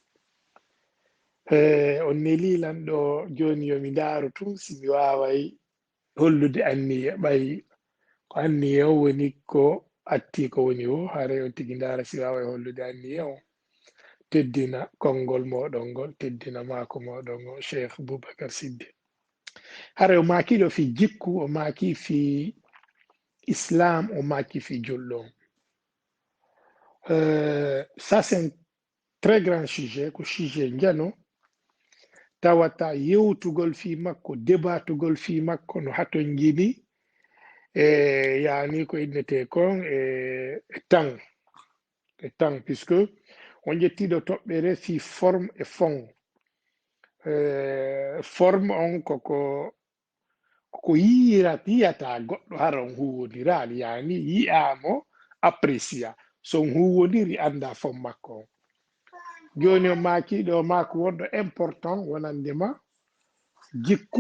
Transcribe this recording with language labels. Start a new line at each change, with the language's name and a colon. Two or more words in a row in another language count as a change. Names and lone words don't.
Fula: on nelilan ɗo joni yomi ndaaru tun simi waway hollude anniya ɓay ko anniya o woni ko atti ko woni o haray on tigi ndaara si waway hollude anniya o teddina konngol moɗon ngol teddina maako moɗon ngol cheikh boubacar sidde haray o maakiɗo fi jikku o maaki fi islam o maaki fi julɗo
French: ça c'est un très grand sujet
Fula: ko sujet njano tawata yewtugol fi makko débatugol fi makko no haton jini yani ko innete kon temps puisque on jettiɗo toɓɓere fi
French: forme et fond
Fula: forme on koko yiyata goɗɗo hara on huwodira yani yiyamo apprécia so on huwodiri anda fon makko on joni o maakiɗo maako wonɗo important wonandema jikku